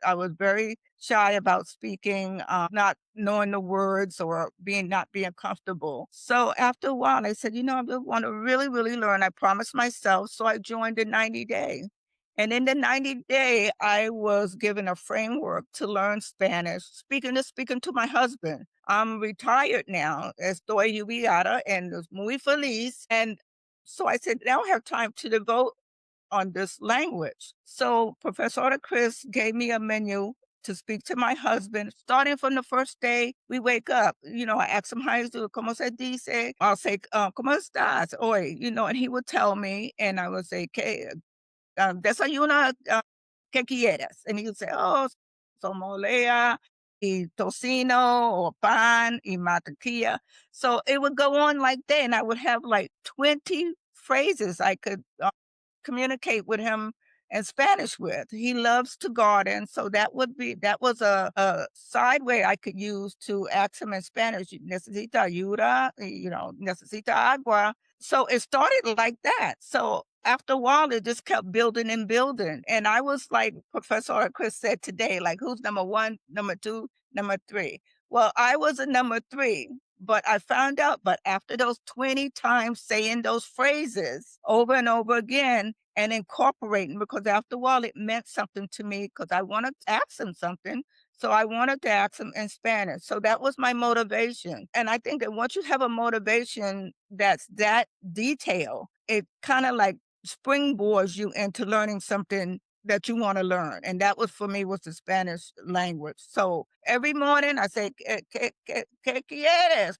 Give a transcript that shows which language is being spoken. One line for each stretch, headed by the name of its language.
English: I was very shy about speaking, not knowing the words or not being comfortable. So after a while, I said, I want to really, really learn. I promised myself. So I joined the 90-day. And in the 90-day, I was given a framework to learn Spanish, speaking to my husband. I'm retired now.
Spanish: Estoy jubilada and muy feliz.
English: And so I said, now I have time to devote on this language. So Profesora Kris gave me a menu to speak to my husband. Starting from the first day we wake up, I ask him how he's doing.
Spanish: ¿Cómo se dice?
English: I'll say,
Spanish: ¿cómo estás hoy?
English: And he would tell me, and I would say,
Spanish: desayuna, ¿qué quieres?
English: And he would say, oh,
Spanish: somolea, y tocino,
English: or
Spanish: pan, y mantequilla.
English: So it would go on like that, and I would have like 20 phrases I could communicate with him in Spanish with. He loves to garden, so that was a side way I could use to ask him in Spanish.
Spanish: Necesita ayuda, necesita agua.
English: So it started like that. So after a while, it just kept building and building. And I was like Professor Kris said today, like, who's number one, number two, number three? Well, I was a number three. But I found out, but after those 20 times saying those phrases over and over again and incorporating, because after a while it meant something to me because I wanted to ask him something. So I wanted to ask him in Spanish. So that was my motivation. And I think that once you have a motivation that's that detailed, it kind of like springboards you into learning something that you want to learn. And that was for me was the Spanish language. So every morning I say,
Spanish: ¿Qué quieres?